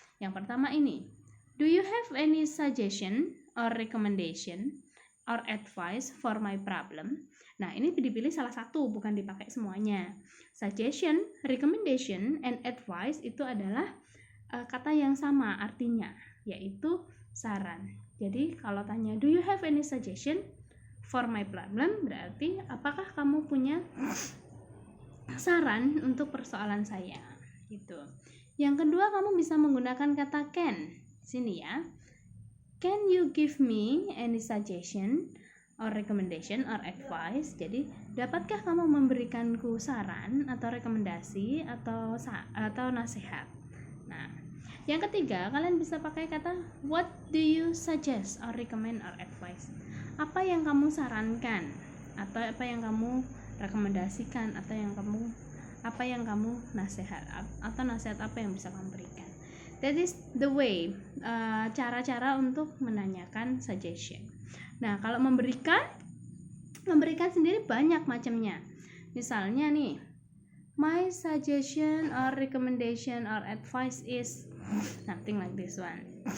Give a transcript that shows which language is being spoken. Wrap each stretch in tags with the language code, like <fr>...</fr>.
<id>Yang pertama ini,</id> <en>do you have any suggestion or recommendation or advice for my problem?</en> <id>Nah, ini dipilih salah satu, bukan dipakai semuanya. Suggestion, recommendation, and advice itu adalah kata yang sama artinya, yaitu saran. Jadi kalau tanya,</id> <en>do you have any suggestion for my problem?</en> <id>Berarti apakah kamu punya saran untuk persoalan saya? Gitu. Yang kedua, kamu bisa menggunakan kata can. Sini ya.</id> <en>Can you give me any suggestion or recommendation or advice?</en> <id>Jadi, dapatkah kamu memberikanku saran atau rekomendasi atau nasihat? Nah, yang ketiga, kalian bisa pakai kata</id> <en>what do you suggest or recommend or advise?</en> <id>Apa yang kamu sarankan atau apa yang kamu rekomendasikan atau apa yang kamu nasihat atau nasihat apa yang bisa kamu berikan?</id> <en>That is the way,</en> <id>cara-cara untuk menanyakan</id> <en>suggestion.</en> <id>Nah, kalau memberikan sendiri banyak macamnya. Misalnya nih,</id> <en>my suggestion or recommendation or advice is something like this one.</en>